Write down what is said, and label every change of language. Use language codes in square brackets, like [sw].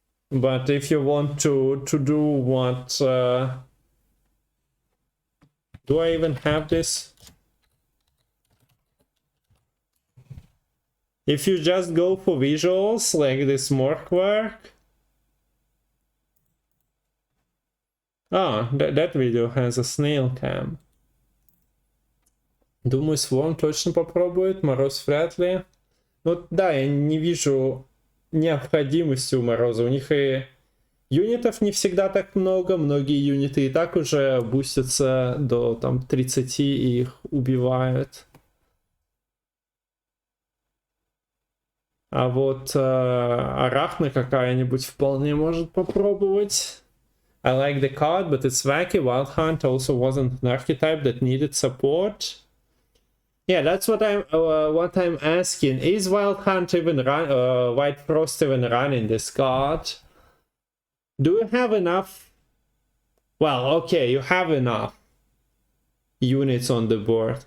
[en] But if you want to do what... do I even have this? If you just go for visuals, like this Morkwork... Ah, that video has a snail cam. [ru] Думаю, Swarm точно попробует, Мороз вряд ли. Ну да, я не вижу необходимости у Мороза. У них и юнитов не всегда так много, многие юниты и так уже бустятся до там 30 и их убивают. А вот Арахна какая-нибудь вполне может попробовать. [en] I like the card, but it's wacky. Wild Hunt also wasn't an archetype that needed support. Yeah, that's what I'm asking. Is Wild Hunt even White Frost even running this card? Do you have enough? Well, okay, you have enough units on the board.